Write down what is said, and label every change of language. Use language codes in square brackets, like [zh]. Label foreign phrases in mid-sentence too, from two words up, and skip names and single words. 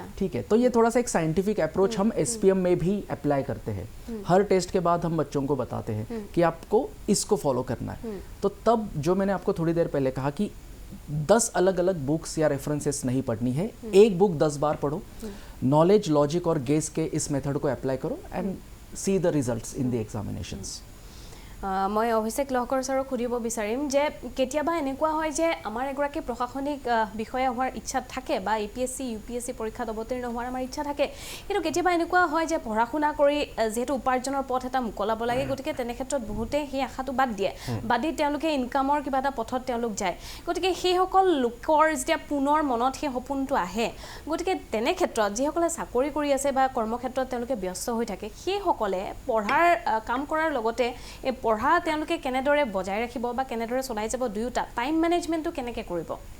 [hi] ठीक है तो ये थोड़ा सा एक [en] scientific approach [hi] हम एसपीएम में भी अप्लाई करते हैं हर टेस्ट के बाद हम बच्चों को बताते हैं कि आपको इसको फॉलो करना है तो तब जो मैंने आपको थोड़ी देर पहले कहा कि 10 अलग अलग बुक्स या रेफरेंसेस नहीं पढ़नी है एक बुक 10 बार पढ़ो [en] knowledge logic [hi] और गेस के इस मेथड को अप्लाई करो [en] and see the results in the examinations [as] মই অভিষেক লহকৰ ছাৰ সুধিব বিচাৰিম যে কেতিয়াবা এনেকুৱা হয় যে আমাৰ এগৰাকী প্ৰশাসনিক বিষয়া হোৱাৰ ইচ্ছা থাকে বা এপিএসসি ইউপিএসসি পৰীক্ষাত অৱতীৰ্ণ হোৱাৰ আমাৰ ইচ্ছা থাকে কিন্তু কেতিয়াবা এনেকুৱা হয় যে পঢ়া শুনা কৰি যেহেতু উপাৰ্জনৰ পথ এটা মুকলাব লাগে গতিকে তেনে ক্ষেত্ৰত বহুতে সেই আশাটো বাদ দিয়ে বাদি তেওঁলোকে ইনকামৰ কিবা এটা পথত তেওঁলোক যায় গতিকে সেই সকল লোকৰ যেতিয়া পুনৰ মনত সেই সপোনটো আহে গতিকে তেনে ক্ষেত্ৰত যিসকলে চাকৰি কৰি আছে বা কৰ্মক্ষেত্ৰত তেওঁলোকে ব্যস্ত হৈ থাকে সেই সকলে পঢ়াৰ কাম কৰাৰ লগতে এই পঢ়া তেওঁলোকে কেনেদৰে বজাই ৰাখিব বা কেনেদৰে চলাই যাব দুয়োটা [en] time managementটো [as] কেনেকৈ কৰিব